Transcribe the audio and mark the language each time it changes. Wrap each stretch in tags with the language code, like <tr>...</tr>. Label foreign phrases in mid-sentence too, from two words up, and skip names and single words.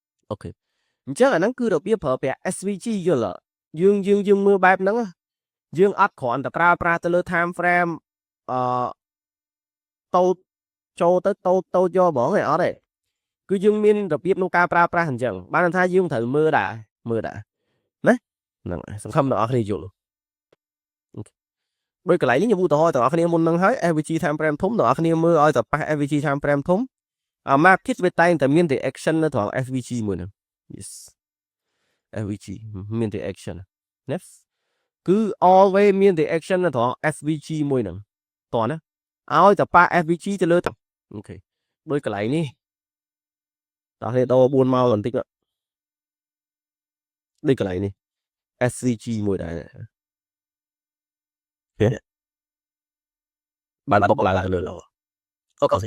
<km>ok អញ្ចឹងអាហ្នឹងគឺរបៀបប្រើប្រាស់ SVG យល់អត់យើងមើលបែបហ្នឹងយើងអត់គ្រាន់តែប្រើប្រាស់ទៅលើ</km> <en>time frame</en> <km>តូតចូលទៅតូតយកហ្មងឯអត់ទេគឺយើងមានរបៀបក្នុងការប្រើប្រាស់អញ្ចឹងបានថាយើងត្រូវមើលដែរណាហ្នឹងសង្ឃឹមអ្នកនរគ្នាយល់ ដោយកន្លែងនេះខ្ញុំឧទាហរណ៍ទាំងអស់គ្នាមុនហ្នឹងហើយ</km> <en>AVG time frame</en> <km>ធំទាំងអស់គ្នាមើលឲ្យតែប៉ះ</km> <en>AVG time frame</en> <km>ធំmarket វាតែងតែមាន reaction នៅត្រង់ SVG មួយហ្នឹង yes SVG មាន</km> <en>reaction next</en> <km>គឺ always មាន reaction នៅត្រង់ SVG មួយហ្នឹងតោះណាឲ្យតែប៉ះ SVG ទៅលើអូខេដោយកន្លែងនេះតោះគ្នាដូរ4មកបន្តិចដូចកន្លែងនេះ SCG មួយដែរបានបុកឡើងលើអូខេ</km>